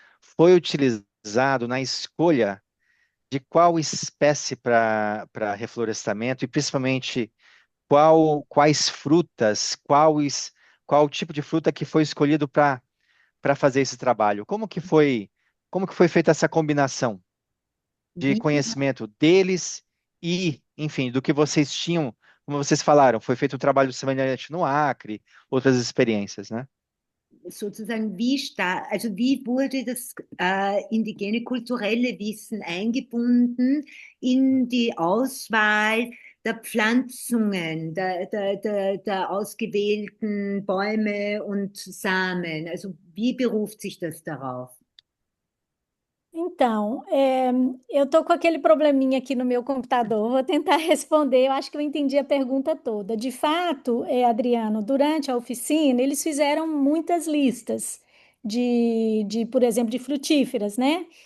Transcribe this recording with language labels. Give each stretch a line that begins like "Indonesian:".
Portuguese: foi utilizado na escolha de qual espécie para reflorestamento e principalmente quais frutas, qual tipo de fruta que foi escolhido para fazer esse trabalho? Como que foi feita essa combinação de
German: Wie
Portuguese: conhecimento deles e, enfim, do que vocês tinham, como vocês falaram, foi feito um trabalho semelhante no Acre, outras experiências, né?
German: sozusagen, also wie wurde das indigene kulturelle Wissen eingebunden in die Auswahl der Pflanzungen, der ausgewählten Bäume und Samen? Also wie beruft sich das darauf?
Portuguese: Então, eu estou com aquele probleminha aqui no meu computador, vou tentar responder. Eu acho que eu entendi a pergunta toda. De fato, Adriano, durante a oficina, eles fizeram muitas listas por exemplo, de frutíferas, né?